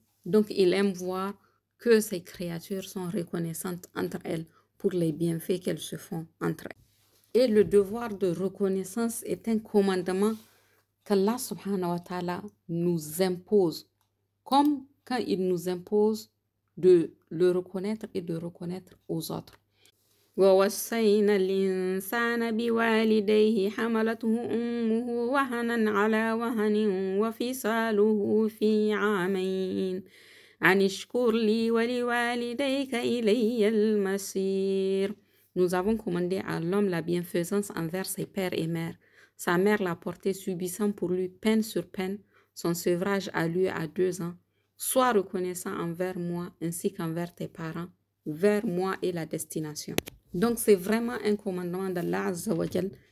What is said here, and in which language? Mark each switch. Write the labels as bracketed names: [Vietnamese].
[French] Donc il aime voir que ses créatures sont reconnaissantes entre elles pour les bienfaits qu'elles se font entre elles. Et le devoir de reconnaissance est un commandement qu'Allah subhanahu wa ta'ala nous impose, comme quand il nous impose de le reconnaître et de reconnaître aux autres. [Arabic] ووصينا الإنسان بوالديه حملته أمه وهنا على وهن وفصاله في عامين أن اشكر لي ولوالديك إلي المصير. [French] Nous avons commandé à l'homme la bienfaisance envers ses pères et mères. Sa mère l'a porté subissant pour lui peine sur peine. Son sevrage a lieu à 2 ans. Sois reconnaissant envers moi ainsi qu'envers tes parents. Vers moi est la destination. Donc c'est vraiment un commandement d'Allah Azza wa Jal.